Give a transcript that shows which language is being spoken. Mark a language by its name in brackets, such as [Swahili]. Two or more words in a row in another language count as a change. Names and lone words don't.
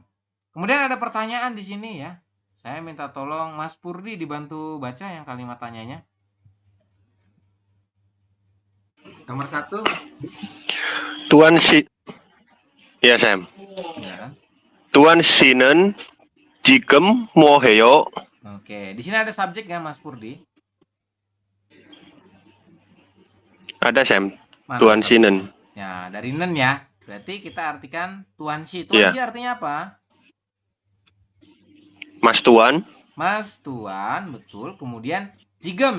[Indonesian] Kemudian ada pertanyaan di sini ya. Saya minta tolong Mas Purdi dibantu baca yang kalimat tanyanya. Nomor 1. Tuan si Ya Sam. Ya. [Korean] Tuan 씨는 지금 뭐 해요? [Indonesian] Oke, di sini ada subjek ya Mas Purdi? Ada Sam. Mana Tuan subjek? [Korean] 씨는. [Indonesian] Ya, dari nen ya. Berarti kita artikan Tuan Si. Tuan Si artinya apa? Mas Tuan. Mas Tuan, betul. Kemudian jigem.